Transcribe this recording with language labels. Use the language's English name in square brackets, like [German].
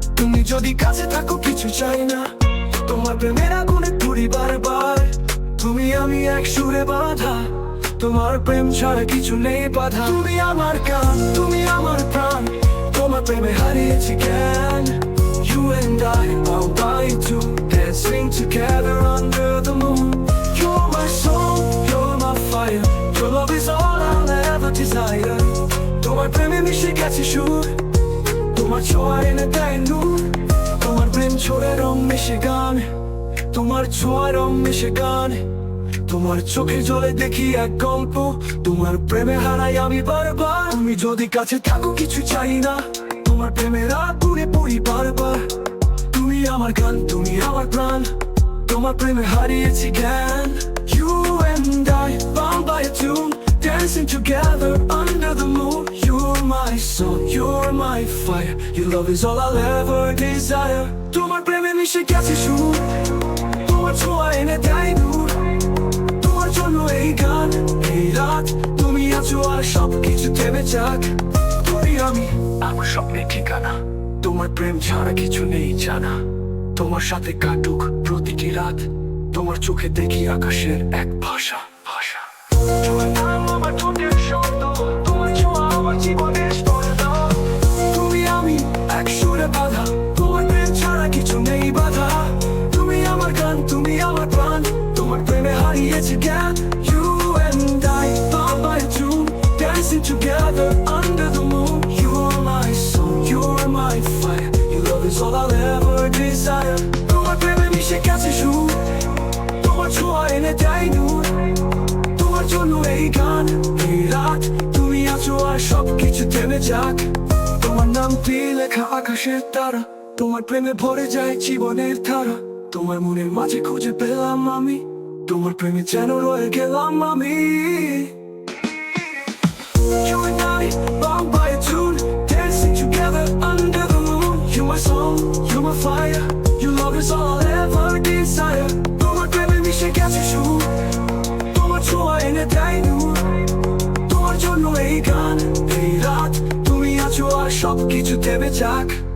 [Bangla] তুমি যদি কাছে থাকো কিছু চাই না, তোমার প্রেমের আগুনে পুরি বারবার। তুমি আমি এক সুরে বাঁধা, তোমার প্রেম ছাড়া কিছু নেই বাধা। তুমি আমার গান, তুমি আমার প্রাণ, তোমার প্রেমে হারিয়েছি জ্ঞান। [English] You and I are by two, dancing together under the moon. You're my soul, you're my fire, your love is all I'll ever desire. [Bangla] তোমার প্রেমে মিশে গেছে সুর, তোমার ছোঁয়া এনে দেয় নূর, তোমার প্রেম ছোড়ে রং মিশে গান, তোমার ছোঁয়া রং মিশে গান। তোমার চোখে জলে দেখি এক গল্প, তোমার প্রেমে হারাই আমি বারবার। তুমি যদি কাছে থাকো কিছু চাই না, তোমার প্রেমের আগুনে পড়ি বারবার। তুমি আমার গান, তুমি আমার প্রাণ, তোমার প্রেমে হারিয়েছি জ্ঞান। [English] You and I, bound by a tune, dancing together under the moon. You're my soul, you're my fire, your love is all I'll ever desire. [Bangla] তোমার প্রেমে মিশে গেছে সুর, তোমার ছোঁয়া এনে দেয় নূর, তোমার জন্য এই গান এই রাত। তুমি আছো আর সবকিছু থেমে যাক। তুমি আমি আমার স্বপ্নের ঠিকানা, তোমার প্রেম ছাড়া কিছু নেই জানা। তোমার সাথে কাটুক প্রতিটি রাত, তোমার চোখে দেখি আকাশের এক ভাষা ভাষা। তোমার নাম আমার ঠোঁটের শব্দ, তোমার ছোঁয়া আমার জীবনের স্পর্শ। তুমি আমি এক সুরে বাঁধা, তোমার প্রেম ছাড়া কিছু নেই বাধা। তুমি আমার গান, তুমি আমার প্রাণ, তোমার প্রেমে হারিয়েছি জ্ঞান। [English] You and I, bound by a tune, dancing together under the moon. You're my soul, you're my fire, your love is all I'll ever desire. [Bangla] তোমার প্রেমে মিশে গেছে সুর, তোমার ছোঁয়া এনে দেয় নূর, তোমার জন্য এই গান এই রাত। তুমি আছো আর সবকিছু থেমে যাক। তোমার নাম দিয়ে লেখা আকাশের তারা, তোমার প্রেমে ভরে যায় জীবনের ধারা। তোমার মনের মাঝে খুঁজে পেলাম আমি, তোমার প্রেমে যেন রয়ে গেলাম আমি। [English] You and I, bound by a tune, dancing together under the moon. You're my soul, you're my fire, your love is all I'll ever desire. [Bangla] তোমার প্রেমে মিশে গেছে সুর, তোমার ছোঁয়া এনে দেয় নূর। তোমার জন্য এই গান, এই রাত, তুমি আছো আর সব কিছু দেবে যাক।